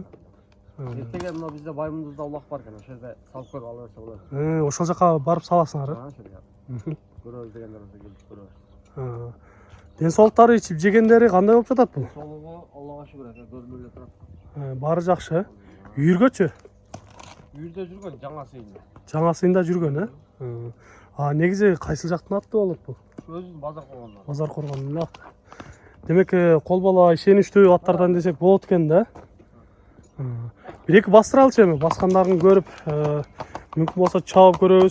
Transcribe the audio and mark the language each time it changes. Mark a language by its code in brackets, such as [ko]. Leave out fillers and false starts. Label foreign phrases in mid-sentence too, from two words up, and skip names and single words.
[ky] Эртеге мына бизде Баймундузда улак бар экен, ошол жерде салып көрүп ала берсе болот. Ошол жака барып саласыңар? Көрөбүз дегендер болсо келип көрөбүз. Ден соолуктары, ичип жегендери кандай болуп жатат бул? Соолугу Аллага шүгүр экен, көзмөлдөп турат. Баары жакшы. Үйүргөчү? Үйүрдө жүргөн, жаңа сыйында. Жаңа сыйында жүргөн, негизи кайсыл жактын аты болот бул? Өзүн Базаркоргондон. Базаркоргондон аты. Демек, кол бала ишеничтүү аттардан десек болот экен да. Бир-эки бастыралычы эми, баскандарын көрүп, мүмкүн болсо чабып көрөбүз.